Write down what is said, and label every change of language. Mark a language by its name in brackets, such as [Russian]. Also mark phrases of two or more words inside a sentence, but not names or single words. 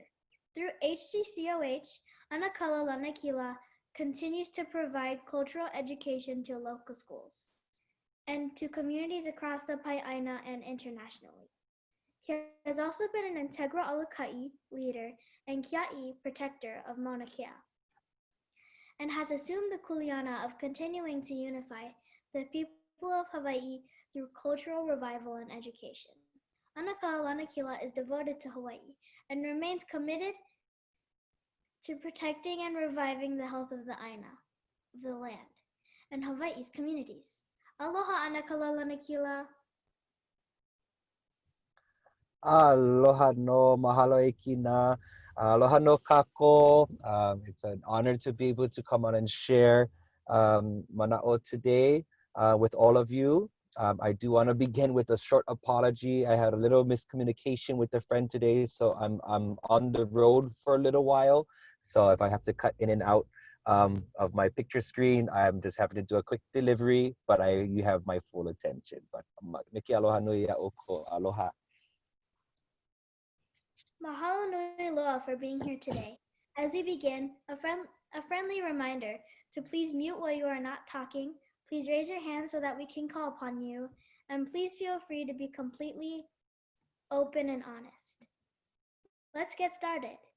[English] Through HCCOH, ʻAnakalā Lanakila continues to provide cultural education to local schools and to communities across the Pai'aina and internationally. He has also been an integral alakai leader and kia'i protector of Mauna Kea, and has assumed the kuleana of continuing to unify the people of Hawaii through cultural revival and education. ʻAnakalā Lanakila is devoted to Hawaii and remains committed to protecting and reviving the health of the Aina, the land, and Hawaii's communities. [Hawaiian] Aloha, ʻAnakalā Lanakila. Aloha no, mahalo e kina. Aloha no kako. [English] It's an honor to be able to come on and share mana'o today with all of you. I do want to begin with a short apology. I had a little miscommunication with a friend today, so I'm on the road for a little while. So if I have to cut in and out of my picture screen, I'm just having to do a quick delivery, but you have my full attention. [Hawaiian] But Miki aloha nui a oko, aloha. Mahalo nui loa [English] for being here today. As we begin, a friendly reminder to please mute while you are not talking. Please raise your hand so that we can call upon you. And please feel free to be completely open and honest. Let's get started.